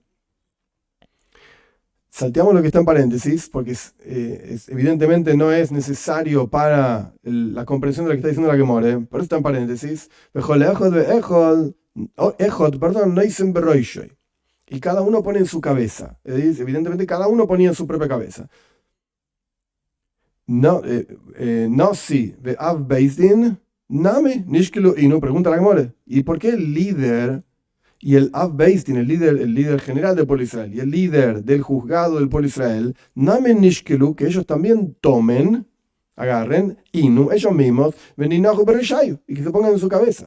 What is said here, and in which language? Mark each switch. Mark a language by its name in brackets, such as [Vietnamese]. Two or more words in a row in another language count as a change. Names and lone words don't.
[Spanish] Salteamos lo que está en paréntesis, porque evidentemente no es necesario para la comprensión de lo que está diciendo la Gemara, pero está en paréntesis. Y cada uno pone en su cabeza. Evidentemente cada uno ponía en su propia cabeza. [Hebrew] נשיא ואב בית דין נמי נשקלו אינהו, [Spanish] pregunta la Gemara. ¿Y por qué el líder y el [Hebrew] אב בית דין, [Spanish] el líder general del pueblo de Israel, y el líder del juzgado del pueblo de Israel, [Hebrew] נמי נשקלו, [Spanish] que ellos también tomen, agarren, Inu, ellos mismos, [Hebrew] ונינחו ברישייהו, [Spanish] y que se pongan en su cabeza?